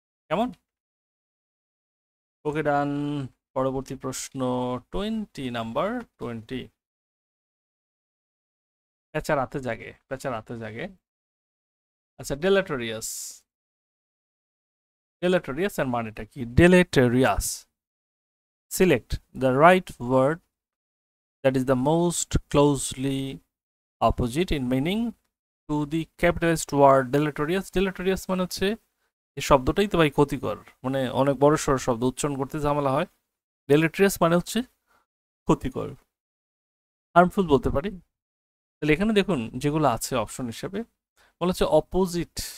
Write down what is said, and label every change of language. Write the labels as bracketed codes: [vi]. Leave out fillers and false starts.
[bn] কেমন? [en] Okay, done. [bn] পরবর্তী প্রশ্ন 20, নাম্বার 20। পেঁচা রাতে জাগে, পেঁচা রাতে জাগে। আচ্ছা, ডেলেটেরিয়াস, ডেলেটেরিয়াস এর মানেটা কি? [en] Deleterious, select the right word that is the most closely opposite in meaning to the capitalist word deleterious. [bn] Deleterious মানে হচ্ছে, এই শব্দটাই তো ভাই ক্ষতিকর, মানে অনেক বড় সড় শব্দ, উচ্চারণ করতে ঝামেলা হয়। ডেলেটেরিয়াস মানে হচ্ছে ক্ষতিকর, হার্মফুল বলতে পারি। তাহলে এখানে দেখুন যেগুলো আছে অপশন হিসেবে, বলা হচ্ছে অপোজিট।